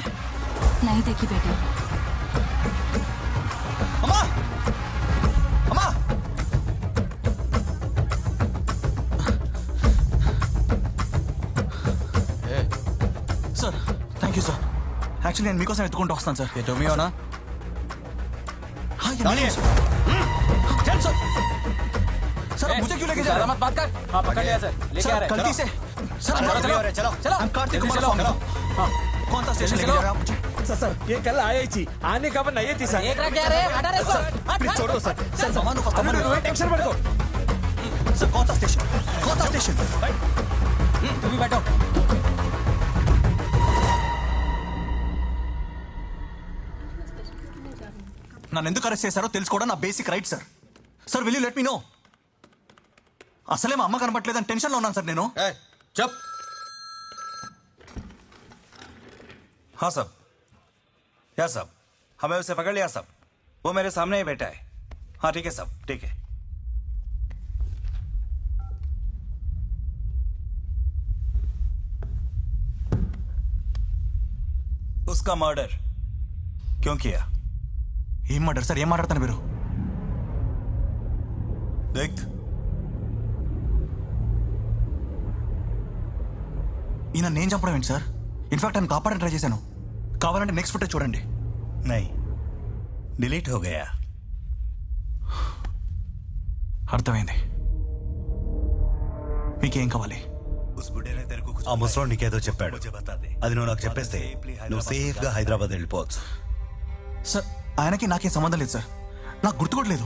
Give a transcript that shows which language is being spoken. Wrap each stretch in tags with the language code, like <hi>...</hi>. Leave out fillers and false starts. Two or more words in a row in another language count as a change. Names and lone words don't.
<hi>नहीं देखी बेटा। अम्मा! अम्मा! सर,</hi> <en>thank you</en> <hi>सर।</hi> <te>एक्चुअली నేను మీకోసం ఎత్తుకుంటూ వస్తాను సార్.</te> <hi>ये तुम ही हो ना? हाँ, ये मैं हूँ, सर। सर, सर, मुझे क्यों लेके जा रहे हैं? मत बात कर। हाँ, पकड़ लिया सर। लेके आ रहे हैं। गलती से सर, चलो चलो। हम कार्तिक कुमार चलो। स्वामी। हाँ, कौन सा स्टेशन लेके जा रहे हैं आप मुझे? सर ये कल आया ही थी, आने का नहीं थी सर। एक रख क्या रे? हटा रे सर। प्लीज छोड़ो सर। सर, सामान को टेंशन मत लो। सर, कौन सा स्टेशन? कौन सा स्टेशन? तुम भी बैठो।</hi> <te>నన్ను ఎందుకు అరెస్ట్ చేశారో తెలుసుకోవడం నా</te> <en>basic right</en> <te>సార్.</te> <en>Sir, will you let me know?</en> <te>అసలే మా అమ్మ కనపట్లేదని టెన్షన్లో ఉన్నాను సార్ నేను.</te> <hi>चुप। हाँ साहब, या साहब, हमें उसे पकड़ लिया साहब। वो मेरे सामने ही बैठा है। हाँ ठीक है साहब, ठीक है। उसका मर्डर क्यों किया?</hi> <te>ఏం మాట్లాడు సార్? ఏం మాట్లాడతాను మీరు?</te> <hi>देख,</hi> <te>ఈయన నేను చంపడం ఏంటి సార్? ఇన్ఫాక్ట్ ఆయన కాపాడని ట్రై చేశాను. కావాలంటే</te> <en>next footage</en> <te>చూడండి.</te> <hi>नहीं, डिलीट हो गया।</hi> <te>అర్థమైంది. మీకేం కావాలి? ఆ ముసలోడు నీకేదో చెప్పాడు, అది నువ్వు నాకు చెప్పేస్తే నువ్వు సేఫ్ గా హైదరాబాద్ వెళ్ళిపోవచ్చు. సార్, ఆయనకి నాకేం సంబంధం లేదు సార్. నాకు గుర్తు కూడా లేదు.</te>